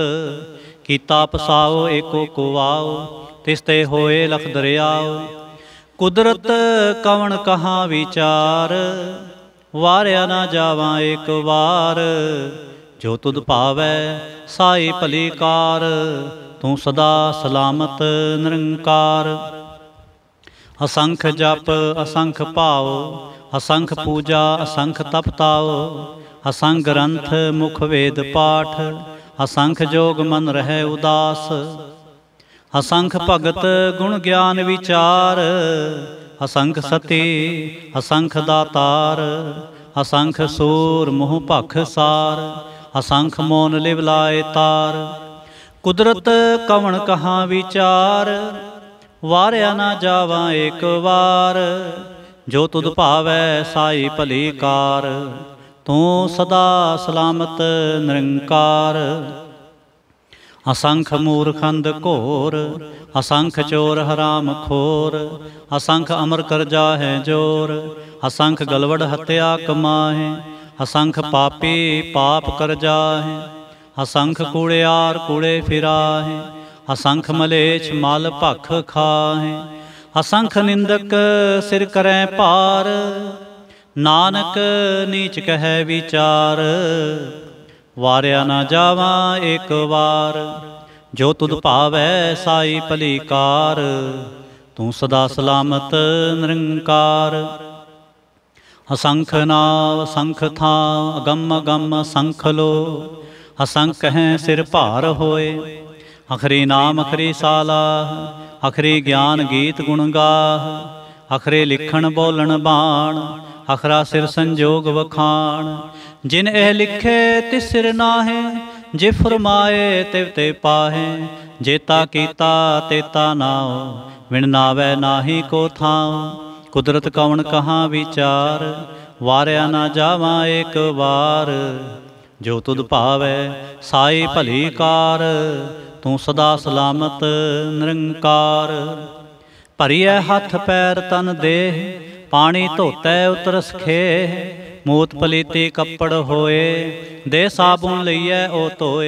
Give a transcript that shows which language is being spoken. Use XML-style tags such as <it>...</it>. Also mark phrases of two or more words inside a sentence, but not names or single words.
<pa>ਕੀਤਾ ਪਸਾਓ ਏਕੋ ਕੁਵਾਓ। ਤਿਸਤੇ ਹੋਏ ਲਖ ਦਰਿਆਓ। ਕੁਦਰਤ ਕਵਣ ਕਹਾਂ ਵਿਚਾਰ। ਵਾਰਿਆ ਨਾ ਜਾਵਾਂ ਏਕ ਬਾਰ। ਜੋ ਤੁਦ ਭਾਵੈ ਸਾਈ ਭਲੀ ਕਾਰ। ਤੂ ਸਦਾ ਸਲਾਮਤ ਨਿਰੰਕਾਰ। ਅਸੰਖ ਜਪ ਅਸੰਖ ਭਾਵ। ਅਸੰਖ ਪੂਜਾ ਅਸੰਖ ਤਪਤਾਓ। ਅਸੰਖ ਗ੍ਰੰਥ ਮੁਖ ਵੇਦ ਪਾਠ। ਅਸੰਖ ਜੋਗ ਮਨ ਰਹੈ ਉਦਾਸ। ਅਸੰਖ ਭਗਤ ਗੁਣ ਗਿਆਨ ਵਿਚਾਰ। ਅਸੰਖ ਸਤੀ ਅਸੰਖ ਦਾਤਾਰ। ਅਸੰਖ ਸੂਰ ਮੁੰਹ ਭਖ ਸਾਰ। ਅਸੰਖ ਮੋਨ ਲਿਵ ਲਾਏ ਤਾਰ। ਕੁਦਰਤ ਕਵਣ ਕਹਾਂ ਵਿਚਾਰ। ਵਾਰਿਆ ਨਾ ਜਾਵਾਂ ਏਕ ਬਾਰ। ਜੋ ਤੁਦ ਭਾਵੈ ਸਾਈ ਭਲੀ ਕਾਰ। ਤੂ ਸਦਾ ਸਲਾਮਤ ਨਿਰੰਕਾਰ। ਅਸੰਖ ਮੂਰਖੰਦ ਘੋਰ। ਅਸੰਖ ਚੋਰ ਹਰਾਮ ਖੋਰ। ਅਸੰਖ ਅਮਰ ਕਰ ਜਾਹੈ ਜੋਰ। ਅਸੰਖ ਗਲਵੜ ਹਤਿਆ ਕਮਾਹੇ। ਅਸੰਖ ਪਾਪੀ ਪਾਪ ਕਰ ਜਾਹੈ। ਅਸੰਖ ਕੂੜਿਆਰ ਕੂੜੇ ਫਿਰਾਹੇ। ਅਸੰਖ ਮਲੇਛ ਮਲ ਭਖ ਖਾਹੇ। ਅਸੰਖ ਨਿੰਦਕ ਸਿਰ ਕਰੈ ਪਾਰ। ਨਾਨਕ ਨੀਚ ਕਹੈ ਵਿਚਾਰ। ਵਾਰਿਆ ਨਾ ਜਾਵਾਂ ਏਕ ਬਾਰ। ਜੋ ਤੁਦ ਭਾਵੈ ਸਾਈ ਭਲੀ ਕਾਰ। ਤੂ ਸਦਾ ਸਲਾਮਤ ਨਿਰੰਕਾਰ। ਅਸੰਖ ਨਾਵ ਅਸੰਖ ਥਾਵ। ਅਗਮ ਅਗਮ ਅਸੰਖ ਲੋ। ਅਸੰਖ ਹੈਂ ਸਿਰ ਭਾਰ ਹੋਏ। ਅਖਰੀ ਨਾਮ ਅਖਰੀ ਸਾਲਾਹ। ਅਖਰੀ ਗਿਆਨ ਗੀਤ ਗੁਣ ਗਾਹ। ਅਖਰੇ ਲਿਖਣ ਬੋਲਣ ਬਾਣ। ਅਖਰਾ ਸਿਰ ਸੰਜੋਗ ਵਖਾਣ। ਜਿਨ ਏਹ ਲਿਖੇ ਤਿਸ ਸਿਰ ਨਾਹੇ। ਜੇ ਫਰਮਾਏ ਤਿਵ ਤੇ ਪਾਹੇ। ਜੇਤਾ ਕੀਤਾ ਤੇਤਾ ਨਾਓ। ਵਿਣ ਨਾਵੈ ਨਾਹੀ ਕੋ ਥਾਓ। ਕੁਦਰਤ ਕਵਣ ਕਹਾਂ ਵਿਚਾਰ। ਵਾਰਿਆ ਨਾ ਜਾਵਾਂ ਏਕ ਬਾਰ। ਜੋ ਤੁਦ ਭਾਵੈ ਸਾਈ ਭਲੀ ਕਾਰ। ਤੂ ਸਦਾ ਸਲਾਮਤ ਨਿਰੰਕਾਰ। ਭਰਿਏ ਹਥ ਪੈਰ ਤਨ ਦੇਹ। ਪਾਨੀ ਧੋਤੈ ਉਤਰਸ ਖੇਹ, ਮੂਤ ਪਲੀਤੀ ਕਪੜ ਹੋਏ, ਦੇ ਸਾਬੁਨ ਲਈਐ ਓ ਧੋਏ।</pa>